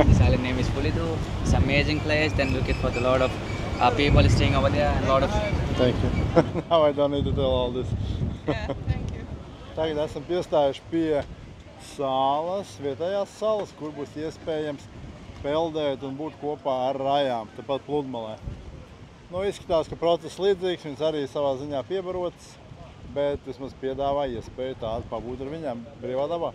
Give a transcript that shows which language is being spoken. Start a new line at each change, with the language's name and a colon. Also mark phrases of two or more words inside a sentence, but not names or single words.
English: This island name is Pulidu. It's an amazing place. Then look for a lot of people staying over there and a lot of. Thank you. Now I don't need to tell all this. Yeah, thank you.
Latvian: Tagad esam piestājuši pie salas, vietējās salas, kur būs iespējams peldēt un būt kopā ar rajām, tepat pludmalē. Nu, izskatās, ka process līdzīgs, viņas arī savā ziņā piebarotas, bet vismaz piedāvā iespēju tādu pabūt ar viņām brīvā dabā.